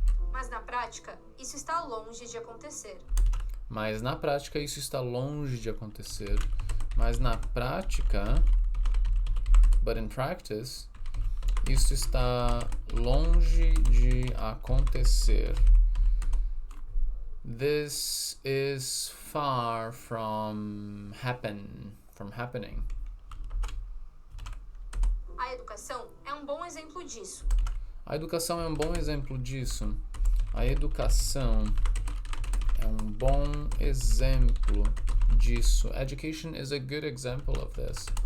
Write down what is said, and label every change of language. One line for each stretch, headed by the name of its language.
Portuguese: Mas na prática, isso está longe de acontecer. Mas na prática, isso está longe de acontecer. Mas na prática,
English: but in practice,
Portuguese: isso está longe de acontecer.
English: This is far from happening.
Portuguese: A educação é um bom exemplo disso. A educação é um bom exemplo disso. A educação é um bom exemplo disso.
English: Education is a good example of this.